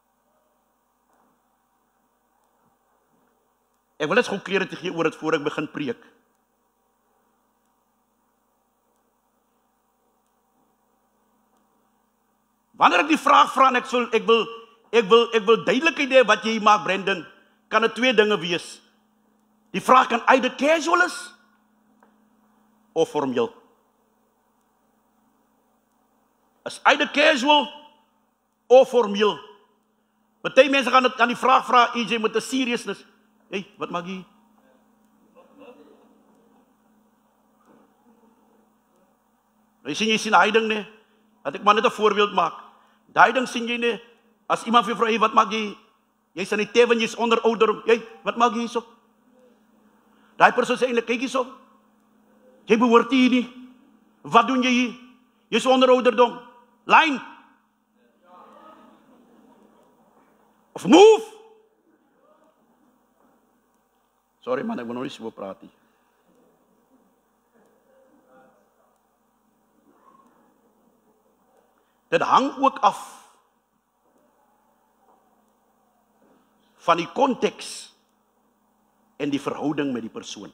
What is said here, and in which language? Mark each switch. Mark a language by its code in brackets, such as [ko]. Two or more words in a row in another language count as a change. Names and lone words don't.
[af] Ek wil net gou clarity gee oor dit voor ek begin preek. Wanneer ek die vraag vra en ek wil duidelikheid hê wat jy maak, Brendan, kan dit twee dinge wees. Die vraag kan [en] either casual [af] is of formeel. Is [en] either casual [af] of formeel. Party mense gaan die vraag vra, EJ, met 'n seriousness. Hey, wat maak jy? Jy sien hy ding nie. Laat ek maar net 'n voorbeeld maak. Daai ding sien jy nie, as iemand vir jou vra, hey, wat maak jy? Jy's aan die teven, jy's onder ouderdom. Hey, wat maak jy hierso? Daai persoon sê eintlik, kyk hierso. Jy behoort hier nie. Wat doen jy hier? Jy's onder ouderdom. Line. Of move. Sorry man, ek wil nog nie so praat nie. Dit hang ook af van die konteks en die verhouding met die persoon.